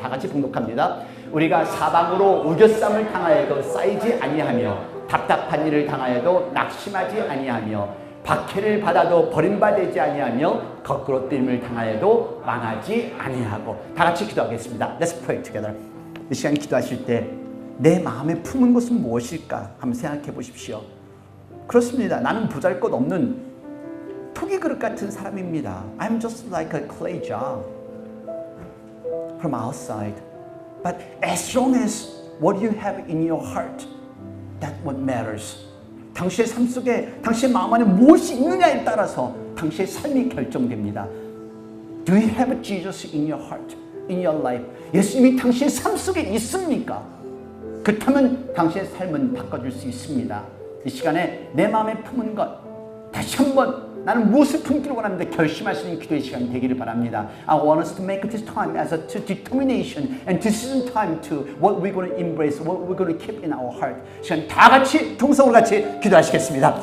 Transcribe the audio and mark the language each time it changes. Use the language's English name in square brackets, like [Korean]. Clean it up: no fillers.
[Korean] 다 같이 봉독합니다. 우리가 사방으로 우겨쌈을 당하여도 쌓이지 아니하며 답답한 일을 당하여도 낙심하지 아니하며 박해를 받아도 버림받지 아니하며 거꾸로 뛰임을 당하여도 망하지 아니하고. 다 같이 기도하겠습니다. [English] Let's pray together. [Korean] 이 시간 기도하실 때 내 마음에 품은 것은 무엇일까 한번 생각해 보십시오. 그렇습니다. 나는 보잘것없는 토기 그릇 같은 사람입니다. [English] I'm just like a clay jar from outside. But as long as what you have in your heart, that's what matters. [Korean] 당신의 삶 속에 당신의 마음 안에 무엇이 있느냐에 따라서 당신의 삶이 결정됩니다. [English] Do you have Jesus in your heart, in your life? [Korean] 예수님이 당신의 삶 속에 있습니까? 그렇다면 당신의 삶은 바꿔줄 수 있습니다. 이 시간에 내 마음에 품은 것 다시 한번 나는 무엇을 품기를 원합니다. 결심할 수 있는 기도의 시간이 되기를 바랍니다. [English] I want us to make this time as a determination and decision time to what we're going to embrace, what we're going to keep in our heart. [Korean] 시간 다 같이 동성으로 같이 기도하시겠습니다.